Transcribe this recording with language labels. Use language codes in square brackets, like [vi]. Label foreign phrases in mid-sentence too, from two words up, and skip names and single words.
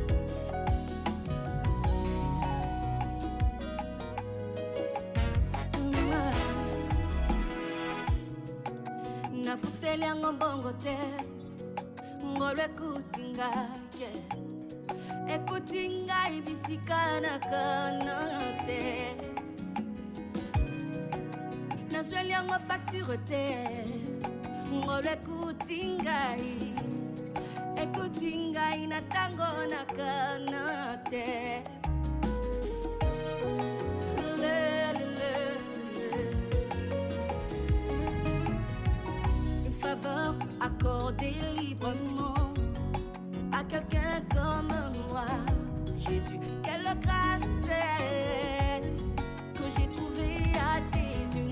[ln] Nafuteli yango mbongo te ngolo ekuti ngai ekuti ngai bisika nakana te nazweli yango facture te ngolo ekuti ngai na ntango nakana te [fr] accordé librement à quelqu'un comme moi. Jésus, quelle grâce que j'ai trouvé à tes yeux.